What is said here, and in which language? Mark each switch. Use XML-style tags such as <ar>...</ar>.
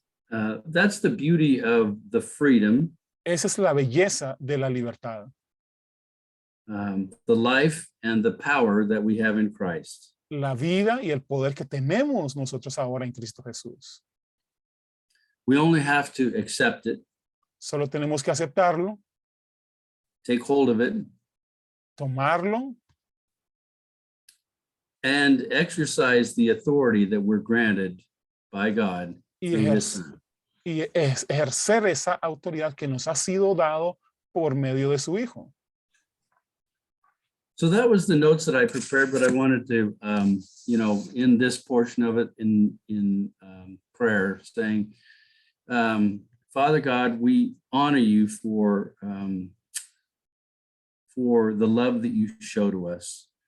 <en>That's the beauty of the freedom,</en> <es>Esa es la belleza de la libertad,</es> <en>the life and the power that we have in Christ.</en> <es>la vida y el poder que tenemos nosotros ahora en Cristo Jesús.</es> <en>We only have to accept it,</en> <es>Solo tenemos que aceptarlo,</es> <en>take hold of it,</en> <es>tomarlo</es> <en>and exercise the authority that we're granted by God</en> <es>y,</es> <en>through his Son.</en> <es>ejercer esa autoridad que nos ha sido dado por medio de su Hijo.</es> <en>So that was the notes that I prepared, but I wanted to, in this portion of it, in prayer, saying, Father God, we honor you for the love that you show to us.</en>